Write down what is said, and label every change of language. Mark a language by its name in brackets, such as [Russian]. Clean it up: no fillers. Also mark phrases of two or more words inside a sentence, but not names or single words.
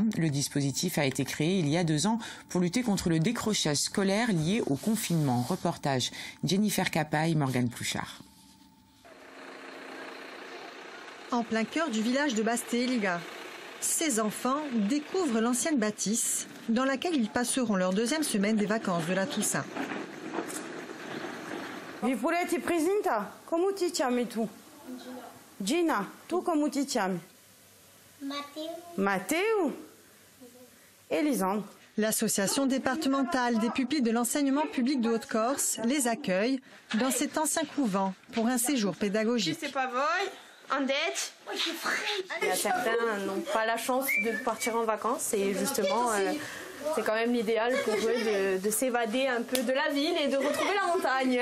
[French] Le dispositif a été créé il y a 2 ans pour lutter contre le décrochage scolaire lié au confinement. Reportage Jennifer Capaille, Morgane Plouchard. En plein cœur du village de Basse-Téliga, ces enfants découvrent l'ancienne bâtisse dans laquelle ils passeront leur 2e semaine des vacances de la Toussaint. [Corsican] Vi puoi presenta? Come ti chiami tu? Gina, tu come ti chiami? Matteo. Matteo? Elisandre. [French] L'association départementale des pupilles de l'enseignement public de Haute-Corse les accueille dans cet ancien couvent pour un séjour pédagogique. C'est pas vrai, en dette. Il y a certains n'ont pas la chance de partir en vacances et justement c'est quand même l'idéal pour eux de s'évader un peu de la ville et de retrouver la montagne.